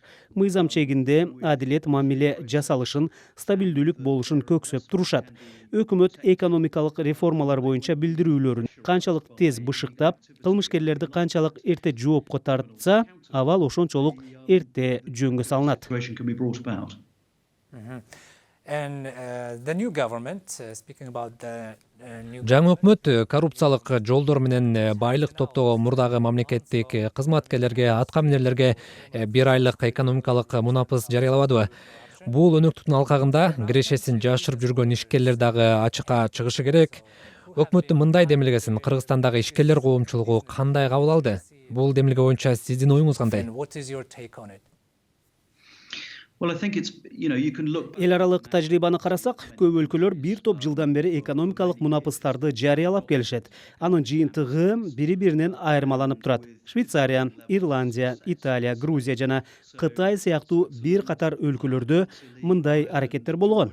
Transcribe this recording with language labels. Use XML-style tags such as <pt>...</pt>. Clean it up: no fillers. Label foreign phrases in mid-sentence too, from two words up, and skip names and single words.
<ky>Мыйзам чегинде адилет мамиле жасалышын, стабилдүүлүк болушун көксөп турушат. Өкмөт экономикалык реформалар боюнча билдирүүлөрүн канчалык тез бышыктап, кылмышкерлерди канчалык эрте жоопко тартса, абал ошончолук эрте жөнгө салынат.</ky> <en>And the new government, speaking about the new</en> <ky>Жаңы өкмөт коррупциялык жолдор менен байлык топтогон мурдагы мамлекеттик кызматкерлерге, аткаминерлерге 1 айлык экономикалык мунапыс жарыялабадыбы? Бул өнөктүктүн алкагында кирешесин жашырып жүргөн ишкерлер дагы ачыкка чыгышы керек. Өкмөттүн мындай демилгесин Кыргызстандагы ишкерлер коомчулугу кандай кабыл алды? Бул демилге боюнча сиздин оюңуз кандай?</ky> <en>and what is your take on it?</en> <ky>Эл аралык тажрыйбаны карасак, көп өлкөлөр бир топ жылдан бери экономикалык мунапыстарды жарыялап келишет. Анын жыйынтыгы бири-биринен айырмаланып турат. Швейцария, Ирландия, Италия, Грузия жана Кытай сыяктуу бир катар өлкөлөрдө мындай аракеттер болгон.</ky>